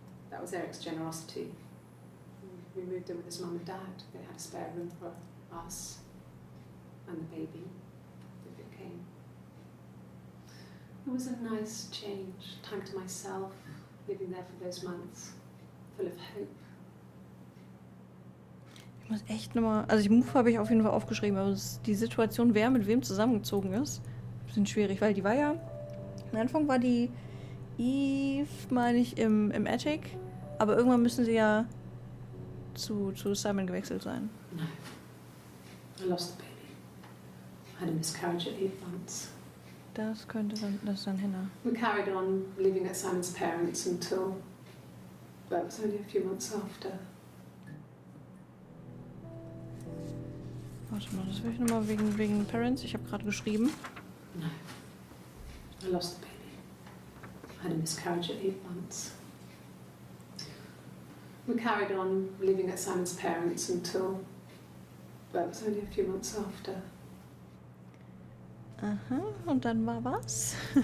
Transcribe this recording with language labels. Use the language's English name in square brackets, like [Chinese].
[English] That was Eric's generosity. We moved in with his mum and dad. They had a spare room for us and the baby, if it came. It was a nice change, time to myself, living there for those months, full of hope. [German] Ich muss echt nochmal, also die Move habe ich auf jeden Fall aufgeschrieben, aber die Situation, wer mit wem zusammengezogen ist, ein bisschen schwierig, weil die war ja, am Anfang war die Eve, meine ich, im Attic, aber irgendwann müssen sie ja zu Simon gewechselt sein. [English] No. I lost the baby. I had a miscarriage at 8 months. [German] Das könnte dann Hannah. [English] We carried on living at Simon's parents until, well, it was only a few months after. [German] Warte mal, das will ich nochmal wegen Parents. Ich habe gerade geschrieben. [English] No. I lost the baby. I had a miscarriage at 8 months. We carried on living at Simon's parents until, well, it was only a few months after. [German] Aha, und dann war was?